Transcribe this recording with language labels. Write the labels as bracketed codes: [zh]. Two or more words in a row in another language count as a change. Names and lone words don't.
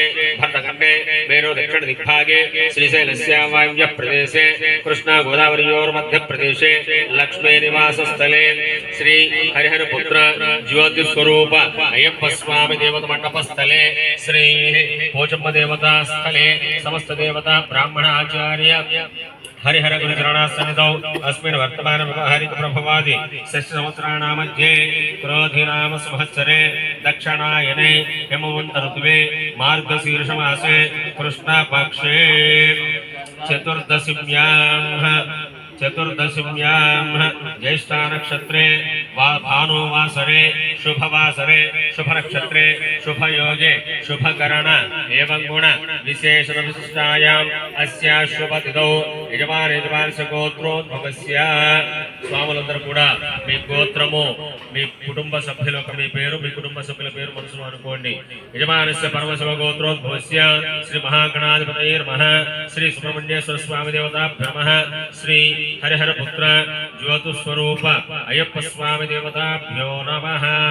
[sa] భరతఖండే మేరు దక్షిణ దిగ్భాగే శ్రీశైలస్య వాయవ్య ప్రదేశే కృష్ణా గోదావరియోర్మధ్య ప్రదేశే లక్ష్మీ నివాసస్థలే శ్రీ హరిహర పుత్ర జ్యోతిస్వరూప అయ్యప్ప స్వామి దేవత మండపస్థలే శ్రీ పోచమ్మ దేవతా స్థలే సమస్త దేవతా బ్రాహ్మణ ఆచార్య हरिहर गुरुचरणासन्निधौ अस्मिन् वर्तमान व्यवहारिक प्रभवादि षष्ठ संवत्सराणां मध्ये क्रोधिनाम संवत्सरे दक्षिणायने हेमवन्त ऋतुवे मार्गशीर्षमासे कृष्णपक्षे चतुर्दशीम्यां चतुर्दशीम्यां ज्येष्ठा नक्षत्रे भानुवासरे शुभवासरे शुभनक्षत्रे शुभयोगे शुभकरण एवं गुण विशेषण विशिष्टायाम् अस्या शुभतिथौ యజమానస్య గోత్రోద్భవస్య [te] స్వాములందరూ కూడా మీ గోత్రము మీ కుటుంబ సభ్యుల మీ పేరు మీ కుటుంబ సభ్యుల పేరు మనసులో అనుకోండి. [sa] యజమానస్య పరమశివ గోత్రోద్భవస్య శ్రీ మహాగణాధిపతయే నమః శ్రీ సుబ్రహ్మణ్యేశ్వర స్వామి దేవతాభ్యో నమః శ్రీ హరిహర పుత్ర జ్యోతిస్వరూప అయ్యప్ప స్వామి దేవతాభ్యో నమః.